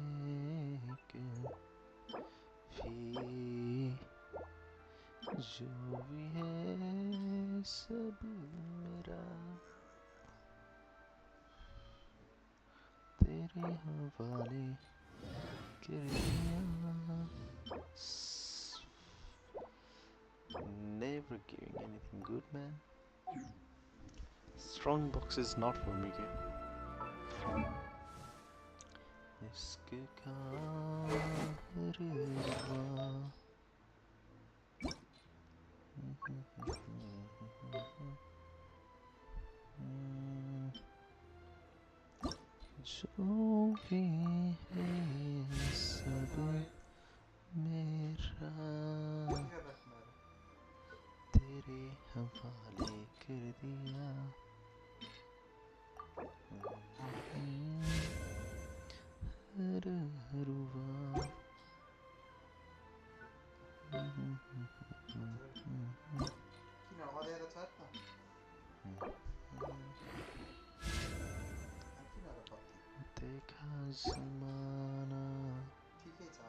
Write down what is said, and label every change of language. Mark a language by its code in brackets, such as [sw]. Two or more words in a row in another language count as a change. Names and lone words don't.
[hi] कभी जो भी है सब मेरा तेरे हवाले कर दिया [en] Never giving anything good, man. Strong box is not for me, okay? [hi] इश्क का हर रुआ जो भी है सब मेरा तेरे हवाले कर दिया हर रुआ [ne] किन अँध्यारो छ त किन र बत्ती [hi] देखा ज़माना [ne] ठिकै छ